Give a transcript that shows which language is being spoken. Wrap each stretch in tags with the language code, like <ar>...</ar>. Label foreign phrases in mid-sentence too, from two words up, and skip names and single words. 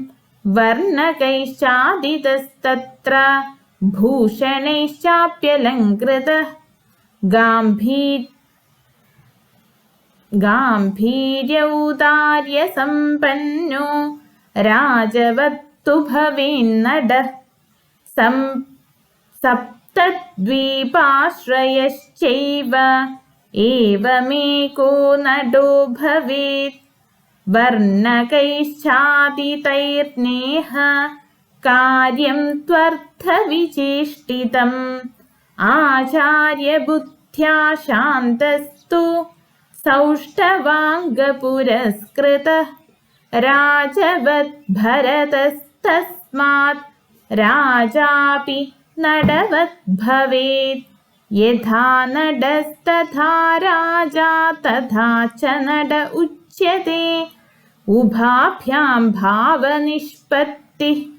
<sa>वर्णकैश्चादितस्तत्र भूषणैश्चाप्यलङ्कृतः गाम्भीर्यौदार्यसम्पन्नो राजवत्तु भवेन्नडः सप्तद्वीपाश्रयश्चैव एवमेको नडो भवेत् वर्णकैश्चादितैर्नेह കാര്യം ത്വർത്ഥവിചേഷ്ടിതം ആചാര്യബുദ്ധ്യാ ശാന്തസ്തു സൗഷ്ടവാംഗപുരസ്കൃതഃ രാജവത് ഭരതസ്തസ്മാത് രാജാപി നടവത് ഭവേത് യഥാ നടസ്തഥാ രാജാ തഥാ ച നട ഉച്യത്തെ ഉഭാഭ്യാം ഭാവനിഷ്പത്തിഃ</sa>